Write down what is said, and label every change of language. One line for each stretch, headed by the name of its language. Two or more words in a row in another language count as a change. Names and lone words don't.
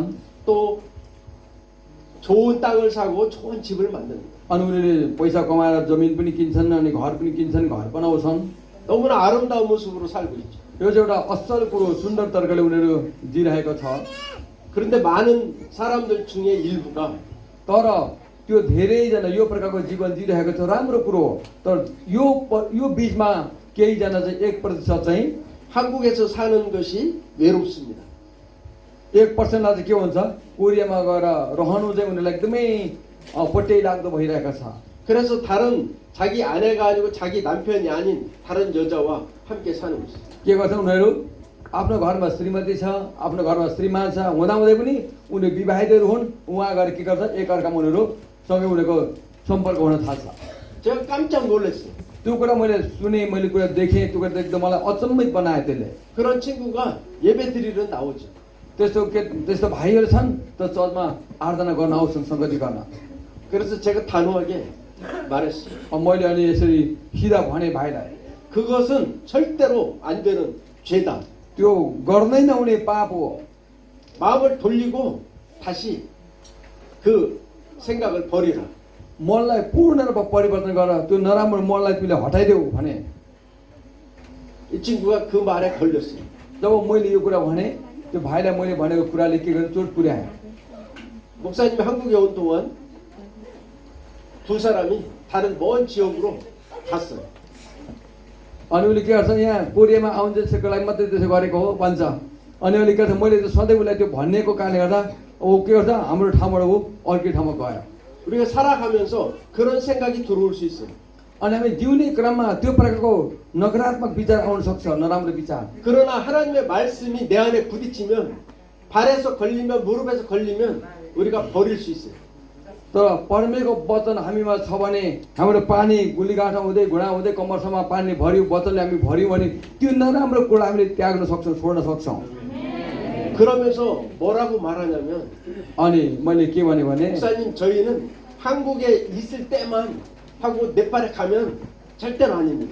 Korean: 또 좋은 땅을 사고 좋은 집을 만듭니다.
Nepali: अनि उनीहरूले पैसा कमाएर जमिन पनि किन्छन् अनि घर पनि किन्छन् घर बनाउँछन्
Korean: 너무나 아름다운 모습으로 살고 있죠.
Nepali: यो चाहिँ एउटा असल कुरो सुन्दर तरिकाले उनीहरू जिरहेको छ
Korean: 그런데 많은 사람들 중에 일부가
Nepali: तर त्यो धेरैजना यो प्रकारको जीवन जिरहेको छ राम्रो कुरो तर यो बिचमा केहीजना चाहिँ 1% चाहिँ
Korean: 한국에서 사는 것이 외롭습니다.
Nepali: 1%लाई चाहिँ के हुन्छ कोरियामा गएर रहनु चाहिँ उनीहरूलाई एकदमै पट्याइ लाग्दो भइरहेको छ
Korean: 그래서 다른 자기 아내가 아니고 자기 남편이 아닌 다른 여자와 함께 사는 것이죠.
Nepali: के गर्छ उनीहरू आफ्नो घरमा श्रीमती छ आफ्नो घरमा श्रीमान छ हुँदाहुँदै पनि उनीहरू विवाहितहरू हुन् उहाँ गएर के गर्छ एकअर्कामा उनीहरू सँगै उनीहरूको सम्पर्क हुन थाल्छ
Korean: 제가 깜짝 놀랐어요.
Nepali: त्यो कुरा मैले सुने मैले कुरा देखेँ त्यो कुरा एकदम मलाई अचम्मित बनायो त्यसले
Korean: 그런 친구가 예배 드리러 나오죠.
Nepali: त्यस्तो भाइहरू छन् त चर्चमा आराधना गर्न आउँछन् सङ्गति गर्न
Korean: 그래서 제가 단호하게 말했어요.
Nepali: मैले अनि यसरी सिधा भने भाइलाई
Korean: 그것은 절대로 안 되는 죄다.
Nepali: त्यो गर्नै नहुने पाप हो
Korean: 마음을 돌리고 다시 그 생각을 버리라.
Nepali: मनलाई पूर्ण रूपमा परिवर्तन गर त्यो नराम्रो मनलाई तिमीले हटाइदेऊ भने
Korean: 이 친구가 그 말에 걸렸어요.
Nepali: जब मैले यो कुरा भने त्यो भाइलाई मैले भनेको कुराले के गर्यो चोट पुर्यायो
Korean: 목사님이 한국에 온 동안 두 사람이 다른 먼 지역으로 갔어요.
Nepali: अनि उसले के गर्छ यहाँ कोरियामा आउनु त्यसको लागि मात्रै त्यसो गरेको हो भन्छ अनि उसले के गर्छ मैले त्यो सधैँ उसलाई त्यो भन्नेको कारणले गर्दा ऊ के गर्छ हाम्रो ठाउँबाट ऊ अर्कै ठाउँमा गयो
Korean: 우리가 살아가면서 그런 생각이 들어올 수 있어요.
Nepali: अनि हामी जिउने क्रममा त्यो प्रकारको नकारात्मक विचार आउन सक्छ नराम्रो विचार
Korean: 그러나 하나님의 말씀이 내 안에 부딪히면 발에서 걸리면 무릎에서 걸리면 우리가 버릴 수 있어요.
Nepali: तर परमेश्वरको वचन हामीमा छ भने हाम्रो पानी गुलीगाँठा हुँदै घुँडा हुँदै कम्मरसम्म पानी भर्यो वचनले हामी भर्यौँ भने त्यो नराम्रो कुरा हामीले त्याग्न सक्छौँ छोड्न सक्छौँ
Korean: 그러면서 뭐라고 말하냐면
Nepali: अनि मैले के भने
Korean: 목사님 저희는 한국에 있을 때만 하고 네팔에 가면 절대로 아닙니다.